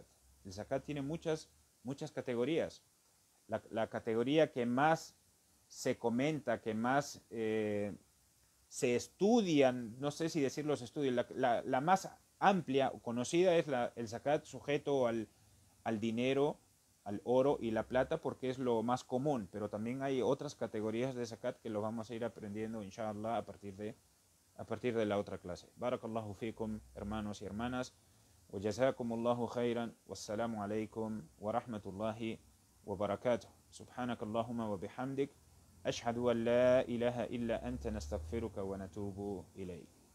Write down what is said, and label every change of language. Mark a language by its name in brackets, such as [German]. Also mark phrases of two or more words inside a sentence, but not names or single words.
[Spanish] El zakat tiene muchas categorías. La categoría que más se comenta, que más se estudian, no sé si decir los estudios, la más amplia o conocida es el zakat sujeto al dinero, al oro y la plata, porque es lo más común, pero también hay otras categorías de zakat que lo vamos a ir aprendiendo, inshallah, a partir de la otra clase. [Arabic] بارك الله فيكم, [Spanish] hermanos y hermanas, [Arabic] وجزاكم الله خيرا، والسلام عليكم ورحمة الله وبركاته. سبحانك اللهم وبحمدك. أشهد أن لا إله إلا أنت نستغفرك ونتوب إليك.